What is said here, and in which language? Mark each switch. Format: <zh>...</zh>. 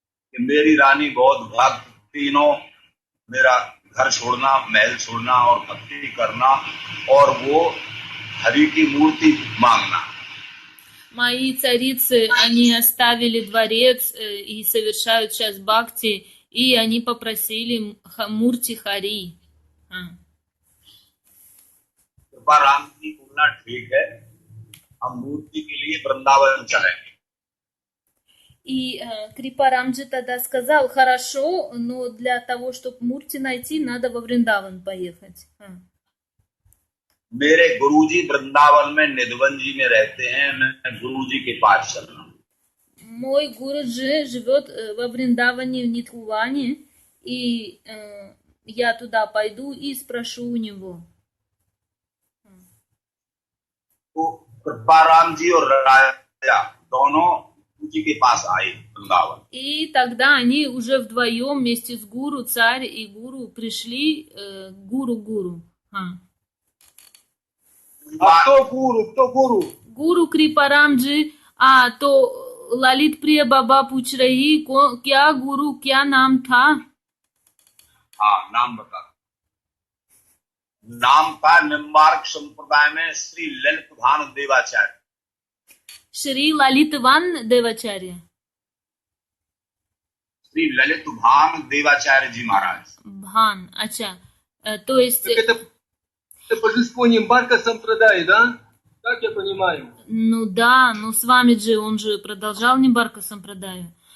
<hi>कि मेरी रानी बहुत भक्त, तीनों मेरा घर छोड़ना, महल छोड़ना और भक्ति करना, और वो हरि की मूर्ति मांगना।</hi> <ru>мои царицы, они оставили дворец и совершают сейчас бхакти, и они попросили мурти Хари.</ru> <hi>कृपाराम जी बोलना ठीक है, हम मूर्ति के लिए वृंदावन चलेंगे।</hi> <ru>И Крипарамджи тогда сказал, хорошо, но для того, чтобы мурти найти, надо во Вриндаван поехать.</ru> <hi>मेरे गुरुजी वृंदावन में निधवन जी में रहते हैं, मैं गुरुजी के पास चलना।</hi> <ru>Мой гуруджи живет во Вриндаване, в Нидхуване, и я туда пойду и спрошу у него.</ru> <hi>तो कृपाराम जी और राजा दोनों गुरुजी के पास आए वृंदावन।</hi> <ru>И тогда они уже вдвоем вместе с гуру, царь и гуру, пришли к гуру. А кто гуру? Кто гуру? Гуру Крипарамджи, а то</ru> <hi>ललित प्रिय बाबा पूछ रही क्या गुरु क्या नाम था? हाँ, नाम बता। नाम था निम्बार्क संप्रदाय में श्री ललित भान देवाचार्य। श्री ललितवान देवाचार्य। श्री ललित भान देवाचार्य जी महाराज। भान, अच्छा। तो इस</hi> <ru>Так это божество Нимбарка Сампрадай, да? Так я понимаю. ну да, ну с вами же он же продолжал Нимбарка Сампрадаю.</ru>